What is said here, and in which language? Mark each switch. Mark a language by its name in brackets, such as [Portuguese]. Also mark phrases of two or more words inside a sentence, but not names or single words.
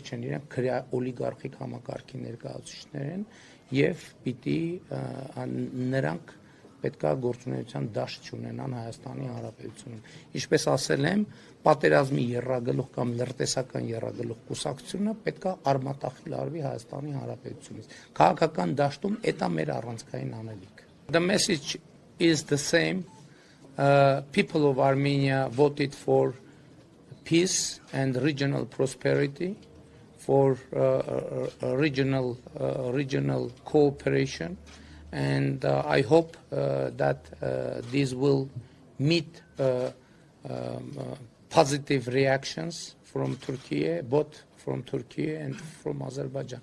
[Armenian] չեն, իրենք քրեա օլիգարխիկ համակարգի ներկայացուցիչներ են եւ պիտի նրանք պետքա գործունեության դաշտ չունենան Հայաստանի Հանրապետությունում։ Ինչպես ասել եմ, պատերազմի եռագլուխ կամ լրտեսական եռագլուխ կուսակցությունը պետքա արմատախիլ արվի Հայաստանի Հանրապետությունից։ Քաղաքական դաշտում դա մեր առանցքային անելիք։ [English] The message is the same. People of Armenia voted for peace and regional prosperity, for regional cooperation. And I hope that these will meet positive reactions from Turkey, both from Turkey and from Azerbaijan.